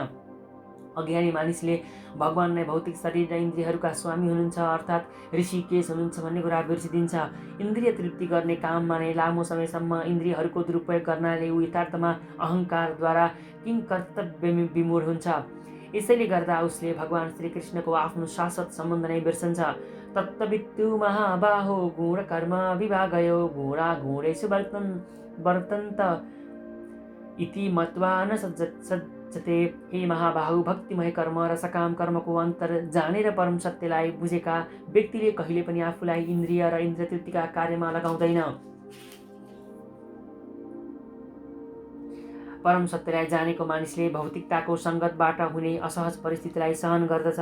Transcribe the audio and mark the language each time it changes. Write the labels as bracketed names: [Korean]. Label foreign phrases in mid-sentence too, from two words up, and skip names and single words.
[Nepali] अज्ञानी मानिसले भगवानलाई भौतिक शरीर र इन्द्रियहरूका स्वामी हुनुहुन्छ अर्थात् ऋषिकेश हुनुहुन्छ भन्ने कुरा बिर्सिदिन्छ। इन्द्रिय तृप्ति गर्ने काममा नै लामो समयसम्म इन्द्रियहरूको दुरुपयोग गर्नाले ऊ यथार्थमा अहङ्कारद्वारा किंकर्तव्य विमूढ हुन्छ। यसैले गर्दा उसले भगवान श्रीकृष्णको आफ्नो शाश्वत सम्बन्ध नै बिर्सन्छ। [Sanskrit] तत्त्ववित्तु महाबाहो गुण कर्म विभागयो गुणा गुणेषु वर्तन्त इति मत्वा न सज्जते। [Nepali] हे महाबाहु, भक्तिमय कर्म र सकाम कर्मको अन्तर जानेर परम सत्यलाई बुझेका व्यक्तिले कहिले पनि आफूलाई इन्द्रिय र इन्द्रिय तृप्तिका कार्यमा लगाउँदैन। परम सत्यलाई जानेको मानिसले भौतिकताको सङ्गतबाट हुने असहज परिस्थितिलाई सहन गर्दछ।